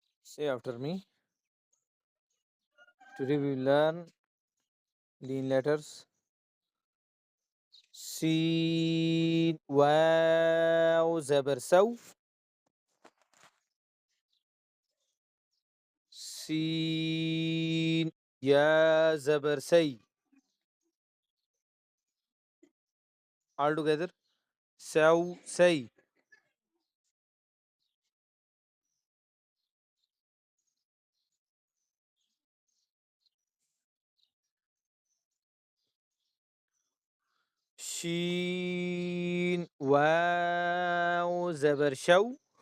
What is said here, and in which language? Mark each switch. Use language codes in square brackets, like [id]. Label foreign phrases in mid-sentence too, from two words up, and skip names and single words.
[en] Say after me. Today we will learn lean letters. [ur] سين واو زبر سو. سين يا زبر سي. [en] All together. [ur] سو سي. شين واو زبر شو.